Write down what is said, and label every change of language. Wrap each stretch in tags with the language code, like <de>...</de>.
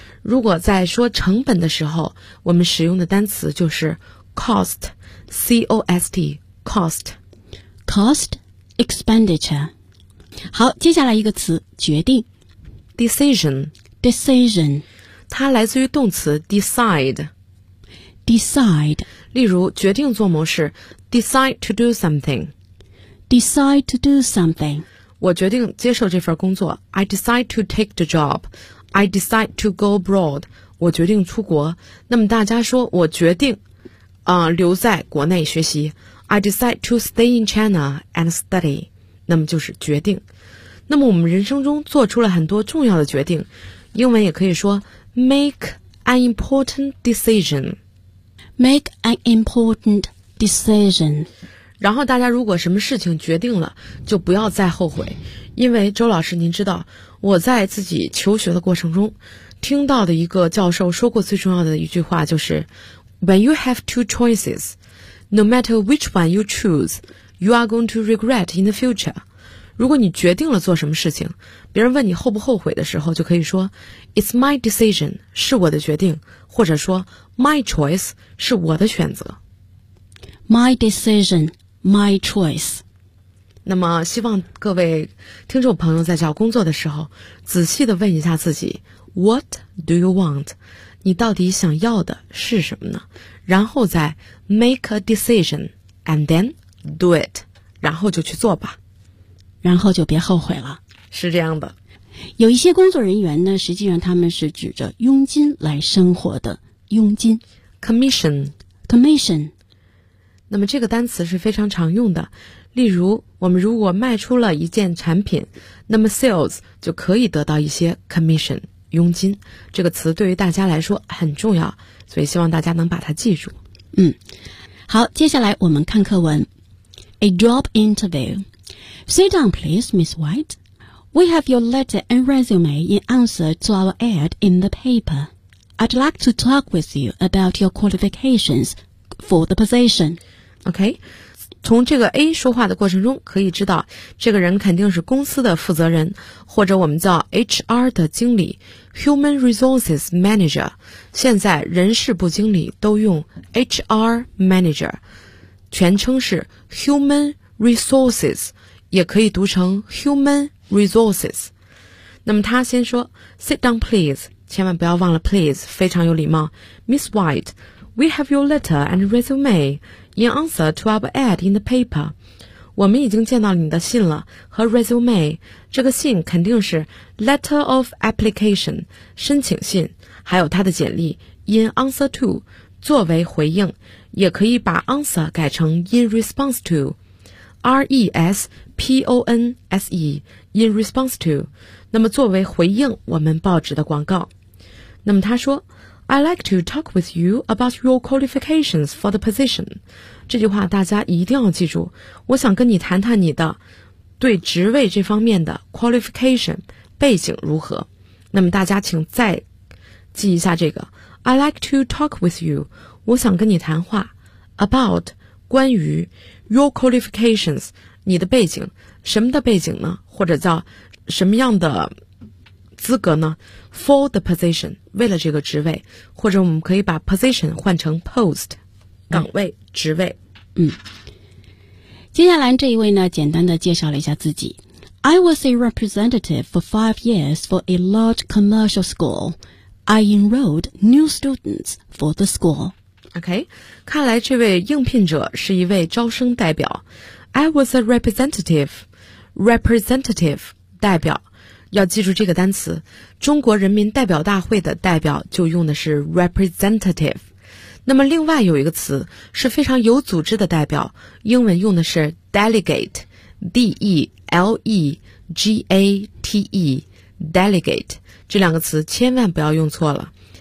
<zh>如果在说成本的时候，我们使用的单词就是 cost， C-O-S-T， cost，</zh> <en>cost expenditure。</en> <zh>好，接下来一个词决定</zh> <en>decision， decision，</en> <zh>它来自于动词 decide。</zh> <en>Decide，</en> <zh>例如决定做某事 ，</zh> <en>decide to do something。 Decide to do something，</en> <zh>我决定接受这份工作。</zh> <en>I decide to take the job。 I decide to go abroad，</en> <zh>我决定出国。那么大家说我决定，留在国内学习。</zh> <en>I decide to stay in China and study，</en> <zh>那么就是决定。那么我们人生中做出了很多重要的决定，英文也可以说</zh> <en>make an important decision。 Make an important decision。</en> <zh>然后大家如果什么事情决定了就不要再后悔，因为周老师您知道我在自己求学的过程中听到的一个教授说过最重要的一句话就是</zh> <en>When you have two choices, no matter which one you choose, you are going to regret in the future。</en> <zh>如果你决定了做什么事情，别人问你后不后悔的时候，就可以说</zh> <en>It's my decision,</en> <zh>是我的决定，或者说</zh> <en>My choice,</en> <zh>是我的选择。</zh> <en>My decision, my choice。</en> <zh>那么希望各位听众朋友在找工作的时候仔细地问一下自己 What do you want? 你到底想要的是什么呢？</zh> <en>然后再 make a decision and then do it，</en> <zh>然后就去做吧，然后就别后悔了。是这样的，有一些工作人员呢，实际上他们是指着佣金来生活的，佣金</zh> <en>commission commission。</en> <zh>那么这个单词是非常常用的，例如我们如果卖出了一件产品，那么 sales 就可以得到一些 commission 佣金。这个词对于大家来说很重要，所以希望大家能把它记住。嗯，好，接下来我们看课文。</zh> <en>A job interview. Sit down please, Miss White. We have your letter and resume in answer to our ad in the paper. I'd like to talk with you about your qualifications for the position.</en> <zh>OK，从这个 A 说话的过程中可以知道，这个人肯定是公司的负责人，或者我们叫 HR 的经理，</zh> <en>Human Resources Manager。</en> <zh>现在人事部经理都用 HR Manager， 全称是 Human Resources， 也可以读成 Human Resources。那么他先说</zh> <en>Sit down please，</en> <zh>千万不要忘了 please， 非常有礼貌。</zh> <en>Miss White, We have your letter and resumeIn answer to our ad in the paper,</en> <zh>我们已经见到你的信了和 resume, 这个信肯定是</zh> <en>letter of application,</en> <zh>申请信，还有他的简历</zh> <en>in answer to,</en> <zh>作为回应，也可以把 answer 改成</zh> <en>in response to,</en> <zh>R-E-S-P-O-N-S-E, in response to, 那么作为回应我们报纸的广告。那么他说</zh> <en>I'd like to talk with you about your qualifications for the position.</en> <zh>这句话大家一定要记住，我想跟你谈谈你的对职位这方面的 qualification 背景如何。那么大家请再记一下这个</zh> <en>I'd like to talk with you,</en> <zh>我想跟你谈话 about 关于 your qualifications 你的背景，什么的背景呢，或者叫什么样的资格呢？</zh> <en>For the position，</en> <zh>为了这个职位，或者我们可以把 position 换成 post， 岗位、职位。嗯，接下来这一位呢，简单的介绍了一下自己。</zh> <en>I was a representative for 5 years for a large commercial school. I enrolled new students for the school.</en> <zh>OK， 看来这位应聘者是一位招生代表。</zh> <en>I was a representative</en> <zh>代表。要记住这个单词，中国人民代表大会的代表就用的是 representative。那么另外有一个词是非常有组织的代表，英文用的是 delegate， D-E-L-E-G-A-T-E delegate， 这两个词千万不要用错了。</zh>